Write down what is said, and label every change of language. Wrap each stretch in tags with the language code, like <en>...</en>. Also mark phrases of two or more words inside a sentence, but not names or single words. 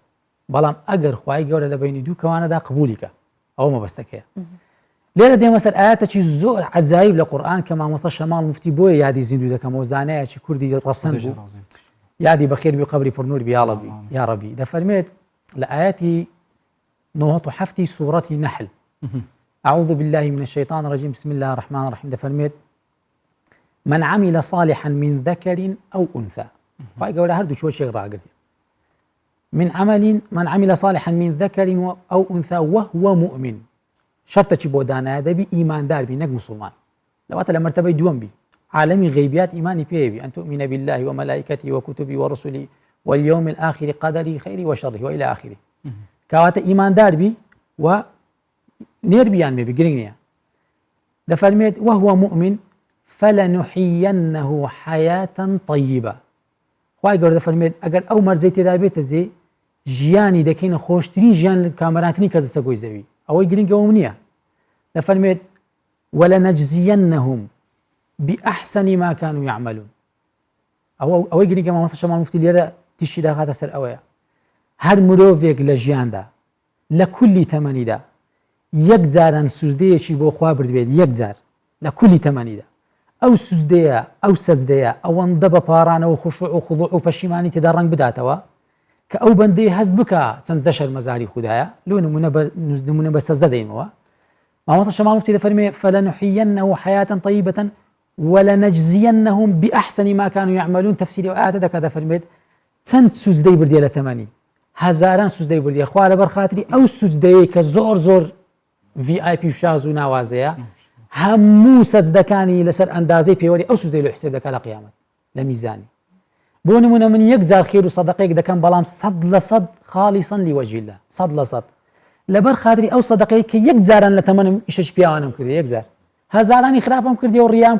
<ckb>بەڵام ئەگەر خوای گەورە لە بینی دوو کەوانەدا قبولیکە ئەوە مەبەستەکەیە. لێرە دێمە سەر ئاەتێکی زۆر عەجایب لە قورئان کە مامۆستا شەماڵ موفتی بۆیە یادی زیندوو دەکەمەوە زانایەکی کوردی ڕەسەن بوو یادی بەخێر بی قەبری پڕنوور بی یا ڕەبی دەفەرمێت لە ئاەتی 97 سوورەتی نەحل</ckb> <ar>أعوذ بالله من الشيطان الرجيم بسم الله الرحمن الرحيم</ar> <ckb>دەفەرمێت</ckb> <ar>من عمل صالحا من ذكر أو أنثى</ar> <ckb>خوای گەورە هەردوو چۆچێک ڕاگرتێ</ckb> <ar>من عمل صالحا من ذكر أو أنثى وهو مؤمن</ar> <ckb>شرطەکی بۆ دانایە دەبی ئیماندار بی نەک مسلمان لەواتە لە مەرتەبەی دووەم بی عالەمی غەیبیات ئیمانی پێوی</ckb> <ar>أن تؤمن بالله وملائكته وكتبه ورسله واليوم الآخر قدره خيره وشره وإلى آخره</ar> <ckb>کەواتە ئیماندار بی و نێربیان مێبی گرنگ نییە.</ckb> <ar>دەفەرمێت وهو مؤمن فلنحيينه حياة طيبة.</ar> <ckb>خوای گەورە دەفەرمێت ئەگەر ئەو مەرجەی تێدا بێتە جێ ژیانی دەکەینە خۆشترین ژیان کامەراتنی کەس سەگۆی زەوی ئەوەی گرنگەوەم نییە.</ckb> <ar>دەفەرمێت ولنجزينهم بأحسن ما كانوا يعملون.</ar> <ckb>ئەوەی گرنگە مامۆستا شەماڵ موفتی لێرە تیشی داخاتە سەر ئەوەیە هەر مرۆڤێک لە ژیاندا لە کولی تەمەنیدا یەک جاران سوزدەیەکی بۆ خوا بردبێت یەک جار لە کولی تەمەنیدا ئەو سوزدەیە ئەو سەجدەیە ئەوەندە بە پارانەوە خوشوع و خوضوع و پەشیمانی تێدا ڕەنگ بداتەوە کە ئەو بەندەی هەست بکە چەندە شەرمەزاری خوددایە لۆ نمونە بە سەجدە دەینەوە. مامۆستا شەماڵ موفتی دەفەرمێ</ckb> <ar>فلنحيينه حياة طيبة ولنجزينهم بأحسن ما كانوا يعملون.</ar> <ckb>تفسیری ئاەتە دەکات دەفەرمێت چەند سوزدەی بردیە لە تەمەنی هەزاران سوزدەی بردیە خوا لەبەر خاتری ئەو سوزدەیە کە زۆر VIP شاز و ناوازەیە هەموو سەجدەکانی لەسەر ئەندازەی پێوەری ئەو سوزدەی لە حسێب دەکات لە قیامەت لە میزانی. بۆ نمونە من یەک جار خێر و سەدەقەیەک دەکەم بەڵام 100%</ckb> <ar>خالیسەن لیوەجهی الله</ar> <ckb>100% لەبەر خاتری ئەو سەدەقەی کە یەک جاران لە تەمەنم ئیشەش پیاوانم کردی یەک جار هەزارانی خراپم کردی و ڕیام</ckb>